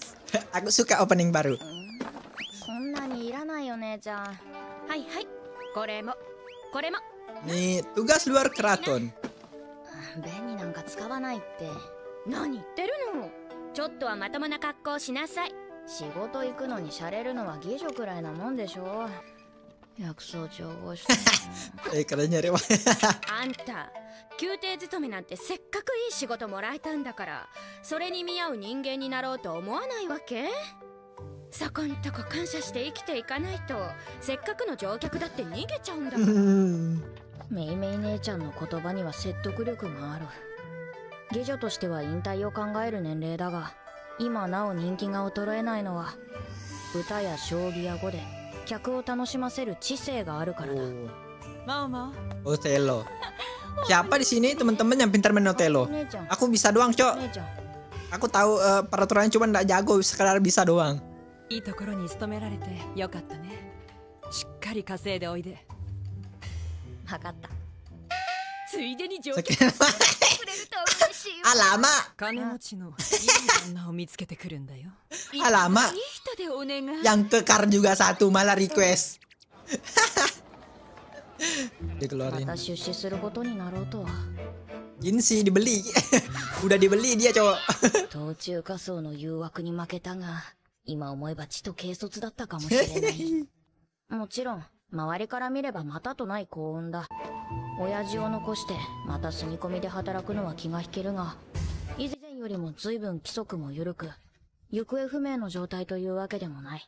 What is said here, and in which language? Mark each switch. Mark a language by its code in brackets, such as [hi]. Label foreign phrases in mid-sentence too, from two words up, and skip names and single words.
[id] Aku suka opening baru. Nih tugas luar keraton. Kerennya Rewa. [ja] あんた宮廷勤めなんてせっかくいい仕事もらえたんだから、それに見合う人間になろうと思わないわけ？そこんとこ感謝して生きていかないと、せっかくの乗客だって逃げちゃうんだから。メイメイ姉ちゃんの言葉には説得力がある。下女としては引退を考える年齢だが、今なお人気が衰えないのは歌や将棋や碁で客を楽しませる知性があるからだ。 [id] Otelo. Siapa di sini teman-teman yang pintar main Otelo? Aku bisa doang, Cok. Aku tahu peraturannya, cuma nggak jago, sekedar bisa doang. Alama. Alama. Yang kekar juga satu malah request. Dikeluarin. Jinshi dibeli. Udah dibeli dia cowok. [ja] 途中仮想の誘惑に負けたが、今思えばちと軽率だったかもしれない。もちろん周りから見ればまたとない幸運だ。親父を残してまた住み込みで働くのは気が引けるが、以前よりも随分規則も緩く、行方不明の状態というわけでもない。